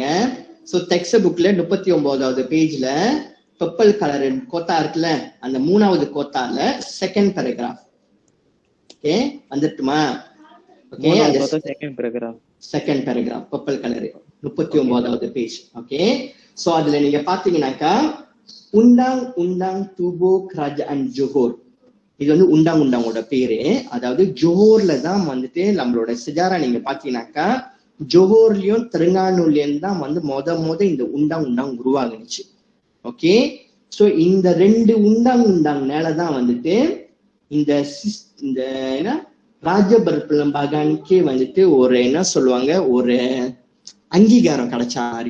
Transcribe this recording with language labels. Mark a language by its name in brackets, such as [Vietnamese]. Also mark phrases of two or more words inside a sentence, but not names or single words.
[Tamil] சோ [English] text book [Tamil] 39வது பேஜ்ல [English] purple colour [Tamil] கோட்டா இருக்குல்ல, அந்த 3வது கோட்டால [English] second paragraph. [Tamil] ஓகே, வந்துட்டுமா? ஓகே, [English] second paragraph purple colour. [Tamil] 39வது பேஜ். ஓகே, சோ அதுல நீங்க பாத்தீங்கன்னாக்கா [Malay] undang-undang tubuh kerajaan Johor, [Tamil] இது வந்து undang-undangோட பேரு. அதாவது ஜோஹர்ல தான் வந்துட்டு நம்மளோட சிஜாரா நீங்க பாத்தீங்கன்னாக்கா ஜோஹர்லயும் தெலுங்கானூர்லயும் தான் வந்து முத இந்த undang-undang உருவாகுனுச்சு. ஓகே, சோ இந்த 2 undang-undang வந்துட்டு இந்த என்ன ராஜபெரும்பலம்பாகானுக்கே வந்துட்டு ஒரு என்ன சொல்லுவாங்க, ஒரு அங்கீகாரம் கிடைச்ச மாதிரி.